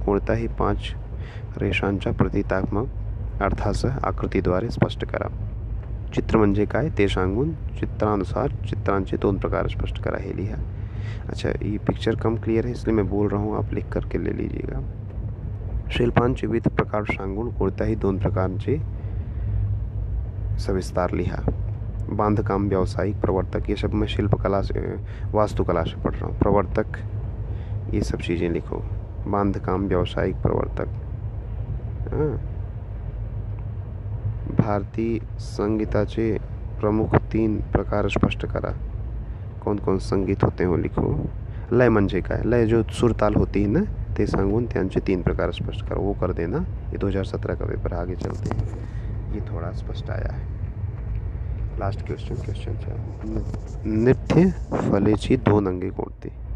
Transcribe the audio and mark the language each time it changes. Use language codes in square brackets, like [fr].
[mr] कोणताही 5 रेषांच्या प्रतीकात्मक अर्थासह आकृतीद्वारे स्पष्ट करा. चित्र म्हणजे काय ते सांगून चित्रानुसार चित्रांचे 2 प्रकार स्पष्ट करा, हे लिहा. [hi] अच्छा, ये पिक्चर कम क्लियर है इसलिए मैं बोल रहा हूँ, आप लिख करके ले लीजिएगा. [mr] शिल्पांचे विविध प्रकार सांगून कोणत्याही 2 प्रकारचे सविस्तार लिहा. [hi] बांधकाम, व्यावसायिक, प्रवर्तक, ये सब मैं शिल्पकला से, वास्तुकला से पढ़ रहा हूँ. प्रवर्तक, ये सब चीज़ें लिखो. [mr] बांधकाम, व्यावसायिक, प्रवर्तक. भारतीय संगीताचे प्रमुख 3 प्रकार स्पष्ट करा. [hi] कौन कौन संगीत होते हैं वो लिखो. [mr] लय म्हणजे काय, [hi] लय जो सुरताल होती है ना, [mr] ते सांगून त्यांचे 3 प्रकार स्पष्ट करो, [hi] वो कर देना. ये 2017 का पेपर. आगे चलते हैं, ये थोड़ा स्पष्ट आया है. Last question 4. [mr] नृत्य फलेची 2 अंगे कोणती.